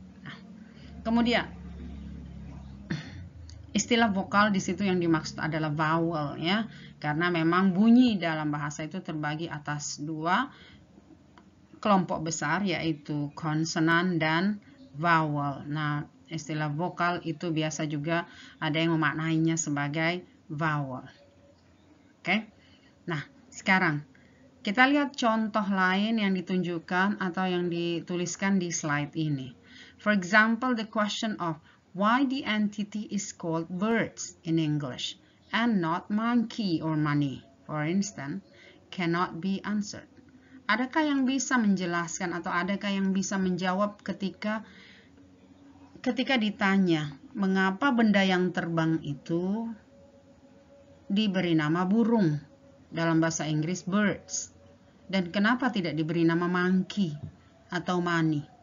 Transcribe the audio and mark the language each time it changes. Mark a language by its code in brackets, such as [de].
[id] Nah, kemudian istilah vokal di situ yang dimaksud adalah vowel ya, karena memang bunyi dalam bahasa itu terbagi atas dua kelompok besar, yaitu konsonan dan vowel. Nah, istilah vokal itu biasa juga ada yang memaknainya sebagai vowel. Oke. Nah, sekarang kita lihat contoh lain yang ditunjukkan atau yang dituliskan di slide ini. [en] For example, the question of why the entity is called birds in English and not monkey or money, for instance, cannot be answered. [id] Adakah yang bisa menjelaskan atau adakah yang bisa menjawab ketika ditanya mengapa benda yang terbang itu diberi nama burung? Dalam bahasa Inggris birds, dan kenapa tidak diberi nama monkey atau money?